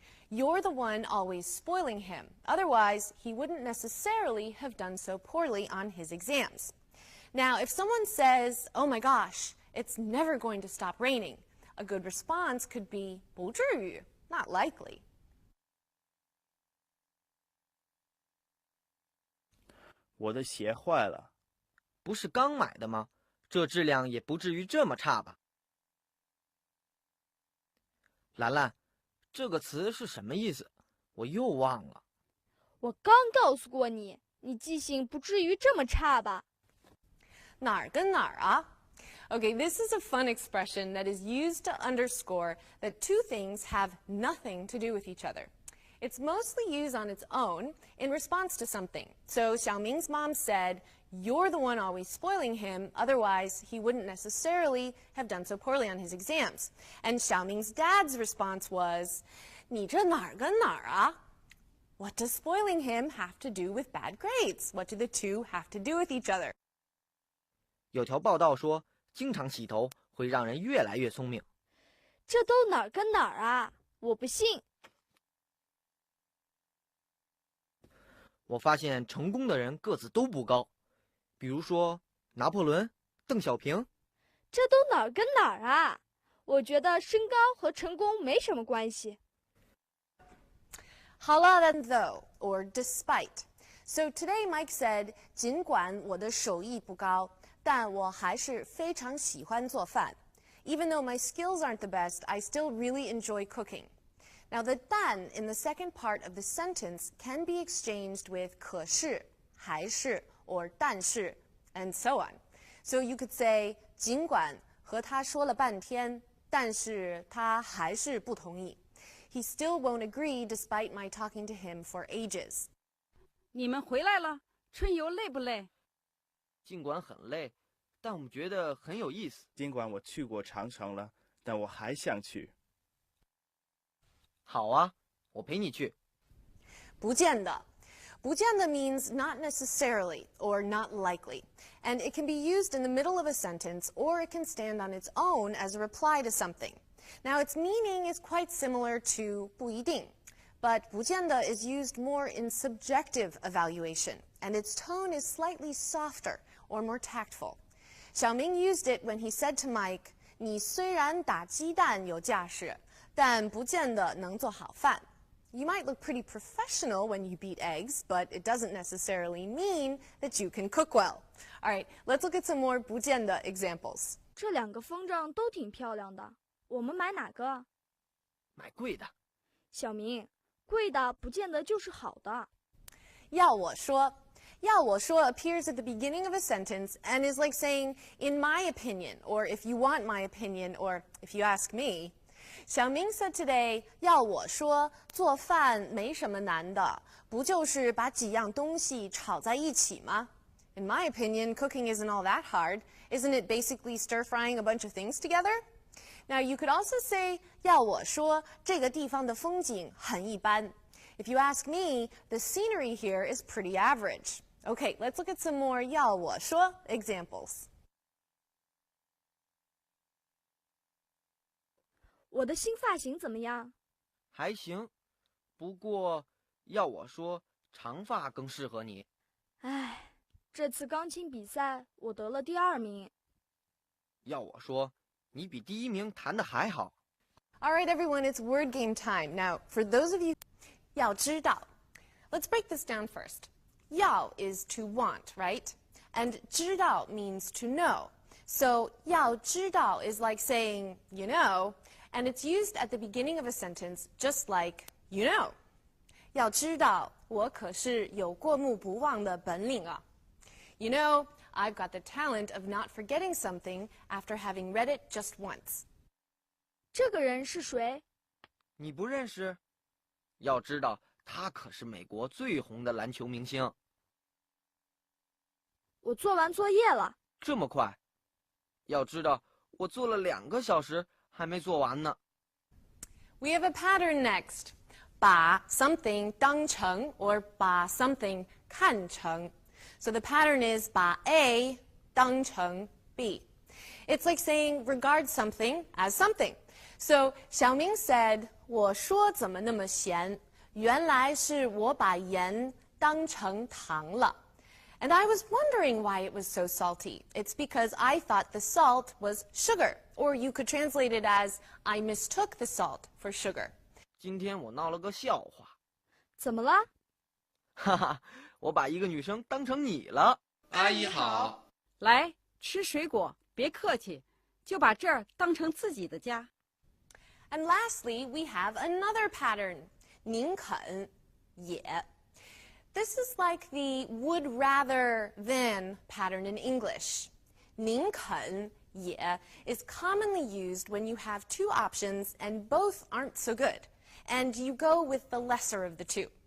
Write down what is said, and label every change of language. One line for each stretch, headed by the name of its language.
English: You're the one always spoiling him. Otherwise, he wouldn't necessarily have done so poorly on his exams. Now, if someone says, oh my gosh, it's never going to stop raining, a good response could be 不至于, not likely.
Chinese: 我的鞋坏了。不是刚买的吗？这质量也不至于这么差吧？兰兰，这个词是什么意思？我又忘了。我刚告诉过你，你记性不至于这么差吧？哪儿跟哪儿啊？
English: Okay, this is a fun expression that is used to underscore that two things have nothing to do with each other. It's mostly used on its own in response to something. So Xiaoming's mom said, "You're the one always spoiling him, otherwise he wouldn't necessarily have done so poorly on his exams." And Xiaoming's dad's response was,
Chinese: 你这哪儿跟哪儿啊?
English: What does spoiling him have to do with bad grades? What do the two have to do with each other?
Chinese: 有条报道说，经常洗头会让人越来越聪明。这都哪儿跟哪儿啊？我不信。我发现成功的人个子都不高，比如说拿破仑、邓小平。这都哪儿跟哪儿啊？我觉得身高和成功没什么关系。好了
English: then though, or despite. So today Mike said,
Chinese: 尽管我的手艺不高，但我还是非常喜欢做饭.
English: Even though my skills aren't the best, I still really enjoy cooking. Now the 但 in the second part of the sentence can be exchanged with 可是, 还是, or 但是, and so on. So you could say,
Chinese: 尽管和他说了半天，但是他还是不同意.
English: He still won't agree despite my talking to him for ages.
Chinese: 你们回来了，春游累不累？尽管很累，但我们觉得很有意思。尽管我去过长城了，但我还想去。好啊，我陪你去。不见得.
English: 不见得 means not necessarily or not likely, and it can be used in the middle of a sentence or it can stand on its own as a reply to something. Now its meaning is quite similar to 不一定, but 不见得 is used more in subjective evaluation, and its tone is slightly softer or more tactful. Xiaoming used it when he said to Mike,
Chinese: 你虽然打鸡蛋有架势，但不见得能做好饭.
English: You might look pretty professional when you beat eggs, but it doesn't necessarily mean that you can cook well. All right, let's look at some more 不见得 examples.
Chinese: 这两个风筝都挺漂亮的，我们买哪个？买贵的。小明，贵的不见得就是好的。
English: 要我说appears at the beginning of a sentence and is like saying, in my opinion, or if you want my opinion, or if you ask me. Xiaoming said today,
Chinese: 要我说，做饭没什么难的，不就是把几样东西炒在一起吗?
English: In my opinion, cooking isn't all that hard. Isn't it basically stir-frying a bunch of things together? Now, you could also say,
Chinese: 要我说，这个地方的风景很一般.
English: If you ask me, the scenery here is pretty average. Okay, let's look at some more 要我说 examples.
Chinese: 我的新发型怎么样？还行，不过要我说，长发更适合你。唉，这次钢琴比赛我得了第2名。要我说，你比第1名弹得还好。
English: All right, everyone, it's word game time. Now, for those of you, 要知道. Let's break this down first. 要 is to want, right? And 知道 means to know. So 要知道 is like saying, you know, and it's used at the beginning of a sentence just like, you know.
Chinese: 要知道，我可是有过目不忘的本领啊.
English: You know, I've got the talent of not forgetting something after having read it just once.
Chinese: 这个人是谁？你不认识？要知道，他可是美国最红的篮球明星。我做完作业了。这么快？要知道，我做了2个小时还没做完呢。
English: We have a pattern next. 把 something 当成 or 把 something 看成. So the pattern is 把 A 当成 B. It's like saying regard something as something. So Xiaoming said,
Chinese: 我说怎么那么咸？原来是我把盐当成糖了。
English: And I was wondering why it was so salty. It's because I thought the salt was sugar. Or you could translate it as, I mistook the salt for sugar.
Chinese: 今天我闹了个笑话。怎么了？哈哈，我把一个女生当成你了。阿姨好。来，吃水果，别客气，就把这儿当成自己的家。
English: And lastly, we have another pattern.
Chinese: 宁肯也.
English: This is like the would rather than pattern in English. 宁肯也 is commonly used when you have two options and both aren't so good, and you go with the lesser of the two.